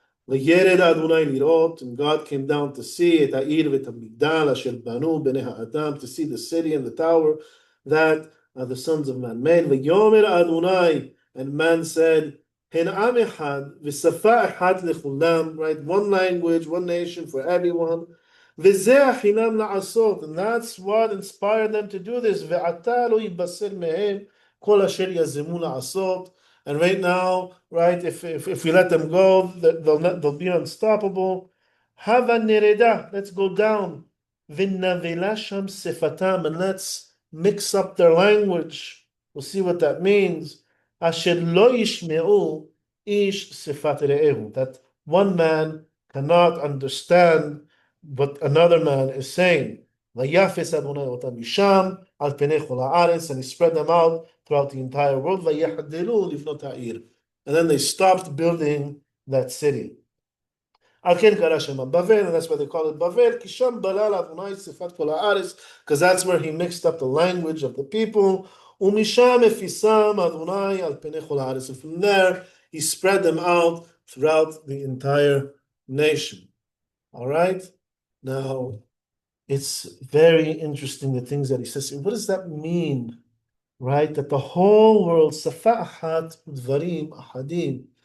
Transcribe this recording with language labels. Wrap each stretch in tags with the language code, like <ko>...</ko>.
<he>V'yered Adonai lirot,</he> <en>and God came down to see</en> <he>et ha'ir v'et ha'migdal asher banu bnei ha'adam,</he> <en>to see the city and the tower that the sons of man made.</en> <he>V'yomer Adonai,</he> <en>and man said,</en> <he>Hen am echad v'safa echad lechulam,</he> <en>right? One language, one nation for everyone.</en> <he>וזה החינם לעשות,</he> <en>and that's what inspired them to do this.</en> <he>ועתה לא יתבשר מהם כל אשר יזמו לעשות.</he> <en>And right now, right, if we let them go, they'll be unstoppable.</en> <he>הבה נרדה,</he> <en>let's go down.</en> <he>ונבלה שם שפתם,</he> <en>and let's mix up their language. We'll see what that means.</en> <he>אשר לא ישמעו איש שפת רעהו.</he> <en>That one man cannot understand what another man is saying.</en> <he>ויפס אדוני אותם משם על פני כל הארץ,</he> <en>and he spread them out throughout the entire world.</en> <he>ויחדלו לבנות העיר.</he> <en>And then they stopped building that city.</en> <he>על כן קרא שמה בבל,</he> <en>and that's why they call it Babel,</en> <he>כי שם בלל אדוני שפת כל הארץ,</he> <en>because that's where he mixed up the language of the people.</en> <he>ומשם הפיסם אדוני על פני כל הארץ.</he> <en>And from there, he spread them out throughout the entire nation. All right? Now, it's very interesting the things that he says. What does that mean? Right? That the whole world,</en> <he>safa achat udvarim ahadim.</he>